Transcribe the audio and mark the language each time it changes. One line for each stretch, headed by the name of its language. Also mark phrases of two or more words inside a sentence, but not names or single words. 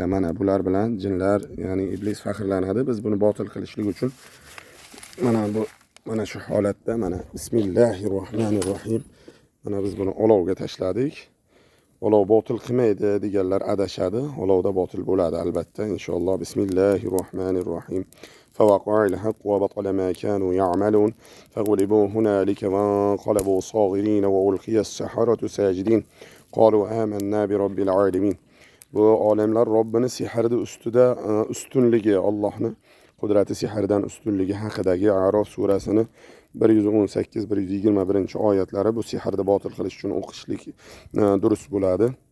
Uzbek: Mana bular bilan jinlar, ya'ni iblis faxrlanadi. Biz buni botil qilishlik uchun mana shu holatda mana bismillahirrohmanirrohim. Mana biz buni olovga tashladik. Olov botil qilmaydi deganlar adashadi. Olovda botil bo'ladi albatta inshaalloh. Bismillahirrohmanirrohim.
Arabic: فوقع الحق وبطل ما كانوا يعملون فغلبوا هنالك وانقلبوا صاغرين وألقي السحرة ساجدين قالوا آمنا برب العالمين.
Uzbek: Bu olamlar Robbini sehrida ustida ustunligi, Allohning qudrati sehrdan ustunligi haqidagi A'rof surasini 118-121 oyatlari bu sehrni botil qilish uchun o'qishlik durust bo'ladi.